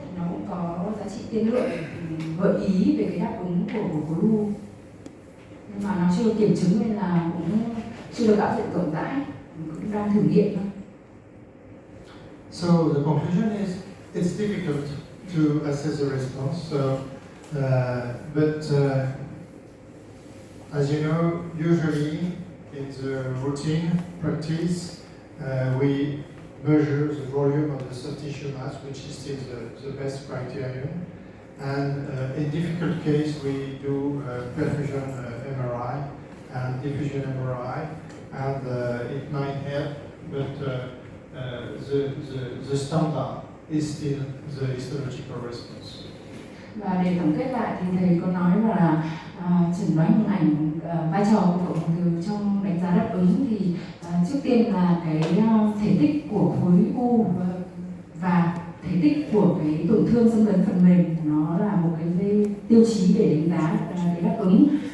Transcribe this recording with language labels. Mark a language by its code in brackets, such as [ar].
[vi] Nó cũng có giá trị tiên lượng gợi ý về cái đáp ứng của khối u, nhưng mà nó chưa được kiểm chứng nên là cũng chưa được áp dụng rộng rãi, cũng đang thử nghiệm thôi. [en] So the conclusion is it's difficult to assess the response. So, as you know, usually in the routine practice, we measure the volume of the soft tissue mass, which is still the best criterion. And in difficult case, we do perfusion MRI and diffusion MRI, and it might help, but the standard is still the histological response. [vi] Và để tổng kết lại thì thầy có nói là chẩn đoán hình ảnh vai trò của cộng hưởng từ trong đánh giá đáp ứng thì trước tiên là cái thể tích của khối u và thể tích của cái tổn thương xâm lấn phần mềm, nó là một cái tiêu chí để đánh giá cái đáp ứng.